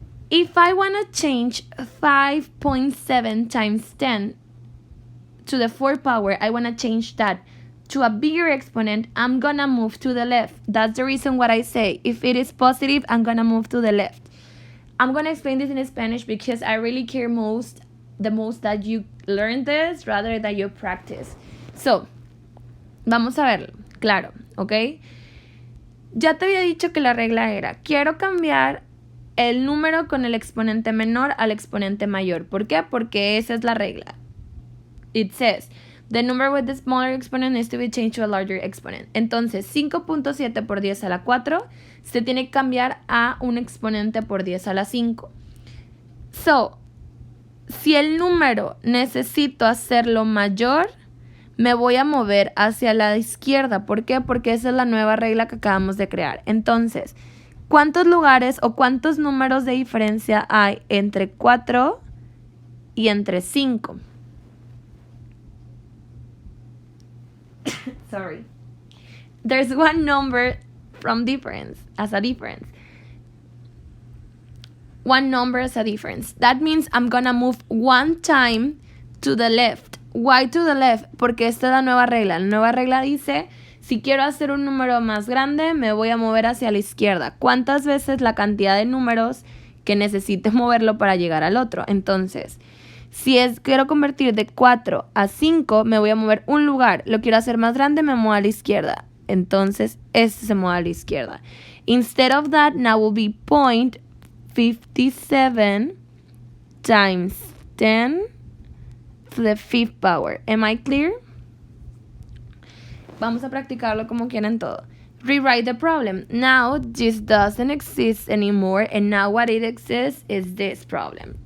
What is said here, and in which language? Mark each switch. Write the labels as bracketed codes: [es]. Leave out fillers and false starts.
[en] If I wanna change 5.7 times 10 to the 4th power, I wanna change that to a bigger exponent, I'm gonna move to the left. That's the reason what I say. If it is positive, I'm gonna move to the left. I'm gonna explain this in Spanish because I really care the most that you learn this rather than you practice. [es] So, vamos a verlo, claro, ¿ok? Ya te había dicho que la regla era, quiero cambiar el número con el exponente menor al exponente mayor. ¿Por qué? Porque esa es la regla. [en] It says, the number with the smaller exponent needs to be changed to a larger exponent. [es] Entonces, 5.7 por 10 a la 4 se tiene que cambiar a un exponente por 10 a la 5. So, si el número necesito hacerlo mayor, me voy a mover hacia la izquierda. ¿Por qué? Porque esa es la nueva regla que acabamos de crear. Entonces, ¿cuántos lugares o cuántos números de diferencia hay entre 4 y entre 5? [en] Sorry. There's one number from difference, as a difference. One number as a difference. That means I'm gonna move one time to the left. Why to the left? [es] Porque esta es la nueva regla. La nueva regla dice, si quiero hacer un número más grande, me voy a mover hacia la izquierda. ¿Cuántas veces la cantidad de números que necesite moverlo para llegar al otro? Entonces, si quiero convertir de 4 a 5, me voy a mover un lugar. Lo quiero hacer más grande, me muevo a la izquierda. Entonces, este se mueve a la izquierda. [en] Instead of that, now will be 0.57 times 10 to the fifth power. Am I clear? [es] Vamos a practicarlo como quieran todo. [en] Rewrite the problem. Now, this doesn't exist anymore, and now what it exists is this problem.